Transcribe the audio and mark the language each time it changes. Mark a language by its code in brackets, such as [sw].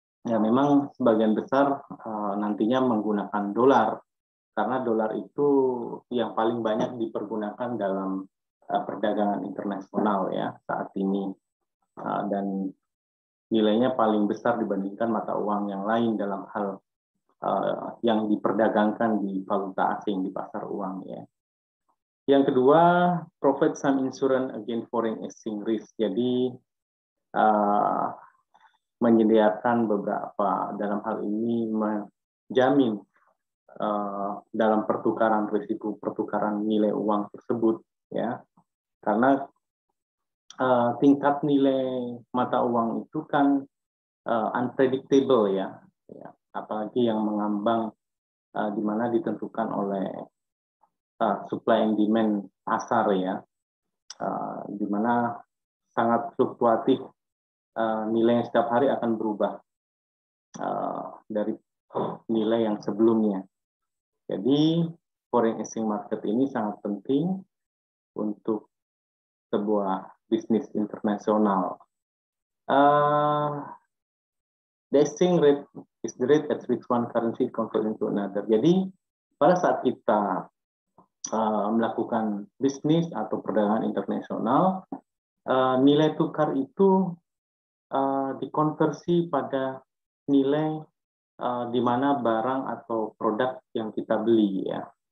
[id] Ya memang sebagian besar nantinya menggunakan dolar, karena dolar itu yang paling banyak dipergunakan dalam perdagangan internasional ya saat ini, dan nilainya paling besar dibandingkan mata uang yang lain dalam hal yang diperdagangkan di valuta asing di pasar uang ya. Yang kedua, [en] provide some insurance against foreign exchange risk. [id] Jadi menyediakan beberapa, dalam hal ini menjamin dalam pertukaran, risiko pertukaran nilai uang tersebut ya, karena tingkat nilai mata uang itu kan unpredictable ya, apalagi yang mengambang di mana ditentukan oleh [en] supply and demand [id] pasar ya, di mana sangat fluktuatif, nilai yang setiap hari akan berubah dari nilai yang sebelumnya. Jadi foreign exchange market ini sangat penting untuk sebuah bisnis internasional. [en] The exchange rate is the rate at which one currency convert into another. [id] Jadi pada saat kita melakukan bisnis atau perdagangan internasional, nilai tukar itu dikonversi pada nilai di mana barang atau produk yang kita beli ya.